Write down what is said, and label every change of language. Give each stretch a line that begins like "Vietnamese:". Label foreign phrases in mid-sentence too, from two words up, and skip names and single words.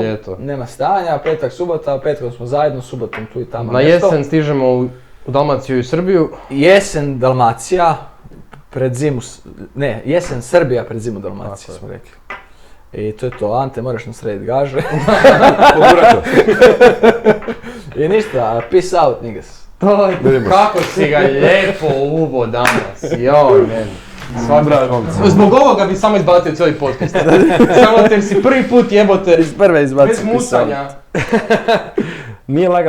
Croatian: Nema stanja, petak, subota, petkom smo zajedno, subotom tu i tamo na nešto. Na jesen stižemo u Dalmaciju i Srbiju. Jesen Dalmacija, pred zimu, jesen Srbija pred zimu Dalmacija smo rekli. I to je to, Ante, moraš nam srediti gaže. I ništa,
English: peace out, niggas.
Croatian: Kako si ga lijepo uvo danas, joj meni. Zbog ovoga bi samo izbacio cijeli podcast. Samo jer si prvi put jebote, iz prve izbacio. Bez mutanja. Nije lagano.